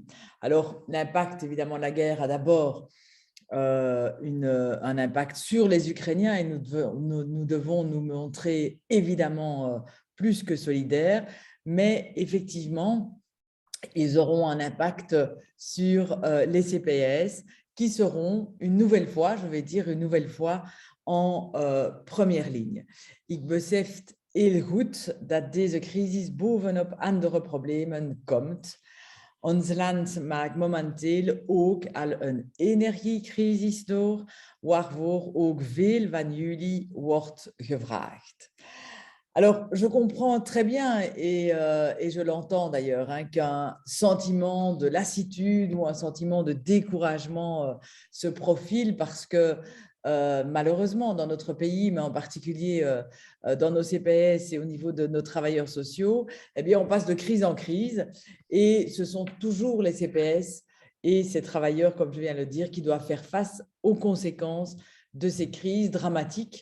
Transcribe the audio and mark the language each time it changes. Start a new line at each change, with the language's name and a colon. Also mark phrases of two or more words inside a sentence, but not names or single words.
French: Alors, l'impact évidemment de la guerre a d'abord un impact sur les Ukrainiens et nous devons nous montrer évidemment plus que solidaires, mais effectivement, ils auront un impact sur les CPS qui seront une nouvelle fois, je vais dire une nouvelle fois, en première ligne.
Dutch: Ik beseft heel goed dat deze crisis bovenop andere problemen komt. Ons land maakt momenteel ook al een energiecrisis door, waarvoor ook veel van jullie wordt gevraagd.
French: Alors, je comprends très bien, et je l'entends d'ailleurs, hein, qu'un sentiment de lassitude ou un sentiment de découragement se profile parce que malheureusement, dans notre pays, mais en particulier dans nos CPS et au niveau de nos travailleurs sociaux, eh bien, on passe de crise en crise et ce sont toujours les CPS et ces travailleurs, comme je viens de le dire, qui doivent faire face aux conséquences de ces crises dramatiques.